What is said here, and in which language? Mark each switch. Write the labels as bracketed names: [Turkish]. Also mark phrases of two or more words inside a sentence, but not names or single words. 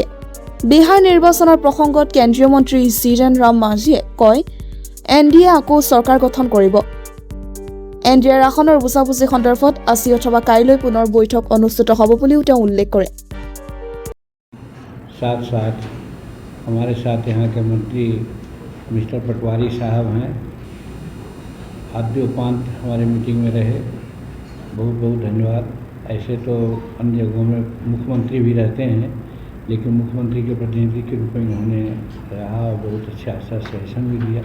[Assamese] বিহাৰ নিৰ্বাচনৰ প্ৰসংগত কেন্দ্ৰীয় মন্ত্ৰী জিতেন ৰাম মাঝীয়ে কয়, NDA আকৌ চৰকাৰ গঠন কৰিব। NDAৰ আসনৰ বুজাবুজি সন্দৰ্ভত আজি অথবা কাইলৈ পুনৰ বৈঠক অনুষ্ঠিত হ'ব বুলিও তেওঁ উল্লেখ কৰে। [Hindi] साथ साथ हमारे साथ यहाँ के मंत्री मिस्टर पटवारी साहब हैं, आद्योपांत हमारे मीटिंग में रहे, बहुत बहुत धन्यवाद। ऐसे तो अन्य जगहों में मुख्यमंत्री भी रहते हैं, लेकिन मुख्यमंत्री के प्रतिनिधि के रूप में उन्होंने रहा और बहुत अच्छा सेशन भी दिया।